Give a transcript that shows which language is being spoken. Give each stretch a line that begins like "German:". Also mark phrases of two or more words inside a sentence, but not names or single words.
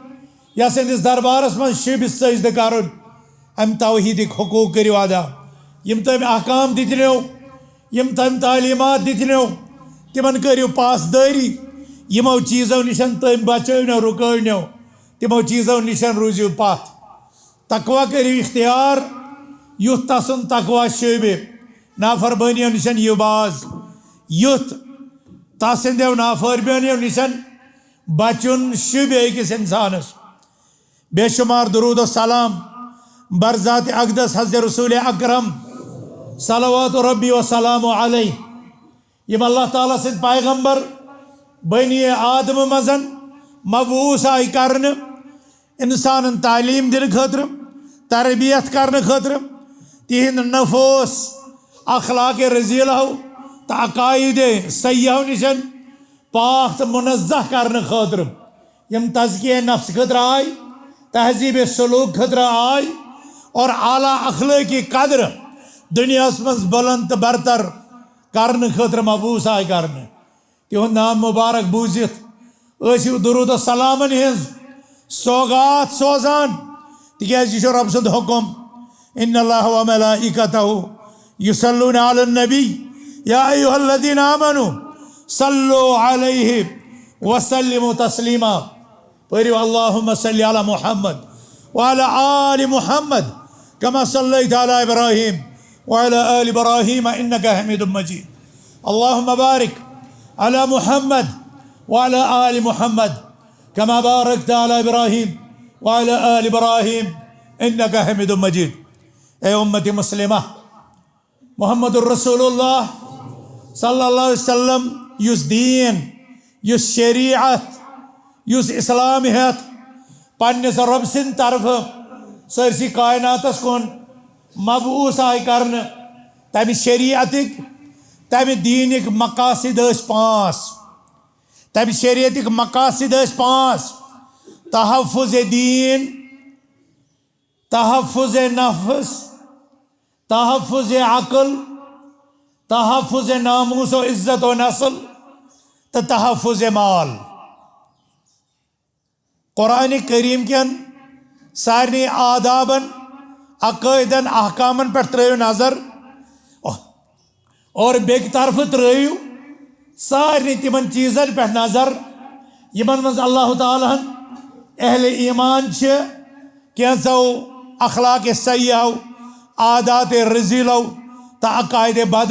Kashmiri: यस दरबारस मं शुबि सजद कर अम तौहीदिक हुकूक करियो अदा यम तम अहकाम दितनो यम तम तालीमात दितनो तिमन करियो पासदारी यमो चीज़ों निशन तम बचो रुको तिमो चीज़ों निशन रूजियो पथ तकवा करियो इख्तियार युथ तसन तकवा शुबि नाफरमानियों निशन युबाज युथ तसिंदो नाफरमानियों निशन बचुन शुबि अकिस इंसानस बेशुमार दरूद सलाम बरजात अकदस हज़रत रसूल अकरम
Arabic: صلوات ربي و سلام عليه
Kashmiri: यम अल्लाह ताला सिंद पैगंबर बनी आदम मजन मबूस आई करन इंसान तालीम दिन खतर तरबियत करने खतर तिहंद नफोस अखलाक रजीला तो अकायद सयाह निशन पाक तो मुनज़्ज़ह करने खतर यम तज़किया नफ्स खतर आय तहजीब सलूक खतर आय और आला अखलाकी कदर दुनिया मं बुलंद बरतर करने खतर मबूस आय करने तिहुंद नाम मुबारक बूजित दरूद सलामन हज सौगात सोजान तिकाज यह रब सुंद हुक्म
Arabic: إن الله وملائكته يصلون على النبي يا أيها الذين آمنوا صلوا عليه وسلموا تسليما परियो اللهم صل على محمد وعلى آل محمد كما صليت على إبراهيم وعلى آل إبراهيم إنك حميد مجيد اللهم بارك على محمد وعلى آل محمد كما باركت على إبراهيم وعلى آل إبراهيم إنك حميد مجيد.
Kashmiri: ए उम्मती मुस्लिमा
Arabic: محمد رسول الله صلى الله عليه وسلم
Kashmiri: युस दीन युस शरीअत युस इस्लाम हेत पन्निस रब सिंद तरफ सरसी कायनातस कुन मबूस आय करन तमि शरीअतिक तमि दीनिक मकासिद पाँच तमि शरीअतिक मकासिद पाँच तहफ़्फ़ुज़ दीन तहफ़्फ़ुज़ नफ्स तहफ़्फ़ुज़ अक़ल तहफ़्फ़ुज़ नामूस व इज़्ज़त व नस्ल तो तहफ़्फ़ुज़ माल कुरान करीम कन सारे आदाबन अक़ायदन अहकामन पर त्रो नज़र और बेक तरफ त्रो सारे तिमन चीज़न पे नज़र यमन मज अल्लाह ताला अहले ईमान कैसो अखलाक सयाह आदात रजीलो तो अकायद बदो